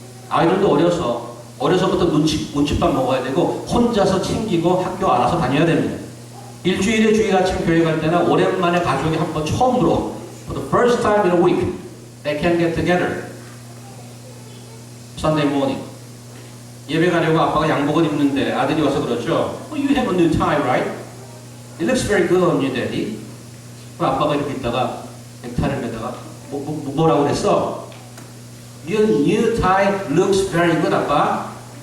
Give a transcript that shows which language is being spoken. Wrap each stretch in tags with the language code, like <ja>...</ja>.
<ko>아이들도 어려서부터 눈칫밥 먹어야 되고 혼자서 챙기고 학교 알아서 다녀야 됩니다. 일주일에 주일 아침 교회 갈 때나 오랜만에 가족이 한번 처음으로</ko> <en>for the first time in a week they can get together Sunday morning</en> <ko>예배 가려고 아빠가 양복을 입는데 아들이 와서 그러죠.</ko> <en>You have a new tie, right? It looks very good on you, daddy.</en> <ko>아빠가 이렇게 있다가 넥타이를 매다가 뭐라고 그랬어?</ko> <en>Your new tie looks very good, 아빠.</en>